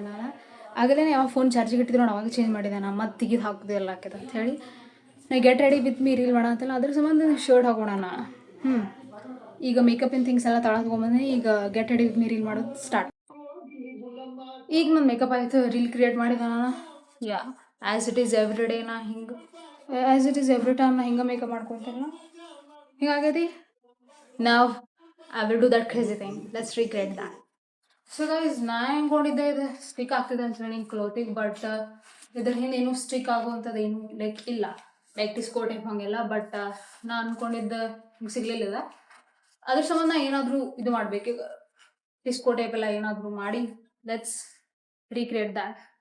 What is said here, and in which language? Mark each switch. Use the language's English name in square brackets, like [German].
[Kannada] ನಾನು ಆಗಲೇ ಯಾವ ಫೋನ್ ಚಾರ್ಜಿಗೆ ಇಟ್ಟಿದ್ರು ನೋಡಿ, ಅವಾಗ ಚೇಂಜ್ ಮಾಡಿದೆ. ನಾನು ಮತ್ತೆ ತೆಗೆದು ಹಾಕೋದು ಎಲ್ಲ ಹಾಕಿದೆ ಅಂತ ಹೇಳಿ ನಾ [English] get ready with me reel [Kannada] ಮಾಡತ್ತಲ್ಲ, ಅದ್ರ ಸಂಬಂಧ ಶರ್ಟ್ ಹಾಕೋಣ ನಾನು. ಈಗ ಮೇಕಪ್ ಥಿಂಗ್ಸ್ ಎಲ್ಲ ತಳಗೆ ತೊಗೊಂಬಂದೆ. ಈಗ [English] get ready with me reel [Kannada] ಮಾಡೋದು ಸ್ಟಾರ್ಟ್. ಈಗ ನನ್ನ ಮೇಕಪ್ ಆಯಿತು, ರೀಲ್ ಕ್ರಿಯೇಟ್ ಮಾಡಿದೆ ನಾನು. [English] as it is every day [Kannada] ನಾ ಹಿಂಗೆ, [English] as it is every time [Kannada] ನಾ ಹಿಂಗೆ ಮೇಕಪ್ ಮಾಡ್ಕೊತೇನೆ. ಹಿಂಗಾಗೈತಿ. ನಾವು [English] I will do that crazy thing. Let's recreate that. So guys, [Kannada] ನಾ ಹೆಂಗೊಂಡಿದ್ದೆ ಇದು ಸ್ಟಿಕ್ ಆಗ್ತಿದೆ ಅಂತ ಹೇಳಿ ಕ್ಲೋತಿಗೆ. ಬಟ್ ಇದ್ರ ಹಿಂದೆ ಏನೂ ಸ್ಟಿಕ್ ಆಗುವಂಥದ್ದು ಏನು ಲೈಕ್ ಇಲ್ಲ, ಲೈಕ್ ಡಿಸ್ಕೋ ಟೈಪ್ ಹಂಗೆಲ್ಲ. ಬಟ್ ನಾ ಅಂದ್ಕೊಂಡಿದ್ದ ಹಿಂಗೆ ಸಿಗ್ಲಿಲ್ಲ. ಅದ್ರ ಸಂಬಂಧ ಏನಾದರೂ ಇದು ಮಾಡಬೇಕು, ಡಿಸ್ಕೋ ಟೈಪ್ ಎಲ್ಲ ಏನಾದರೂ ಮಾಡಿ [English] Let's recreate that.